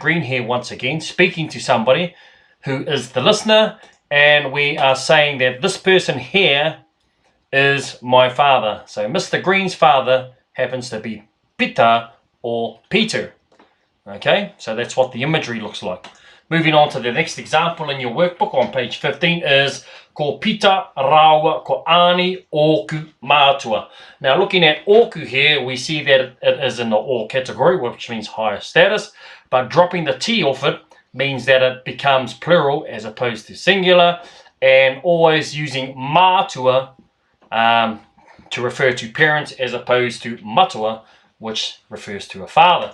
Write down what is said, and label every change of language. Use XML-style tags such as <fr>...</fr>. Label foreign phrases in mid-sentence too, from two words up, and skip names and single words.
<en>Green here once again speaking to somebody who is the listener, and we are saying that this person here is my father. So Mr. Green's father happens to be Peter or Peter. Okay, so that's what the imagery looks like. Moving on to the next example in your workbook on page 15 is</en> <mi>ko pita rawa ko ani oku mātua.</mi> <en>Now looking at oku here, we see that it is in the O category, which means higher status, but dropping the T off it means that it becomes plural as opposed to singular, and always using mātua to refer to parents as opposed to matua, which refers to a father.</en>